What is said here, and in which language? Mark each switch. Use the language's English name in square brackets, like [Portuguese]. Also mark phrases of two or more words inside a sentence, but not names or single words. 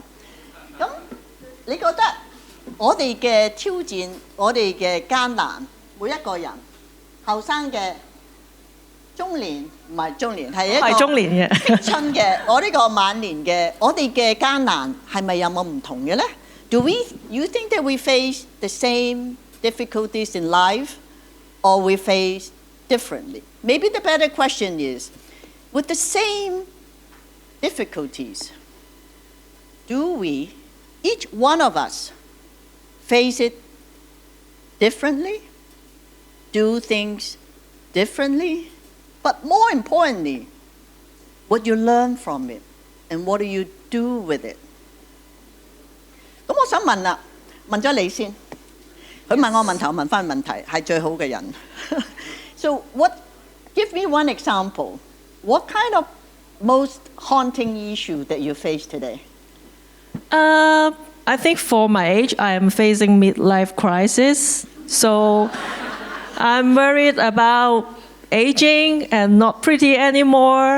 [Cantonese] 咁你覺得我哋嘅挑戰，我哋嘅艱難，每一個人後生嘅、中年唔係中年，係一個中年嘅青春嘅，我呢個晚年嘅，我哋嘅艱難係咪有冇唔同嘅咧？ [English] You think that we face the same difficulties in life, or we face differently? Maybe the better question is, with the same difficulties, do we, each one of us, face it differently, do things differently, but more importantly, what you learn from it and what do you do with it? [Cantonese] 咁我想問啦，問咗你先，佢問我問題，我問翻問題，係最好嘅人。 [English] So give me one example. What kind of most haunting issue that you face today? I think for my age, I am facing midlife crisis. So I'm worried about aging and not pretty anymore.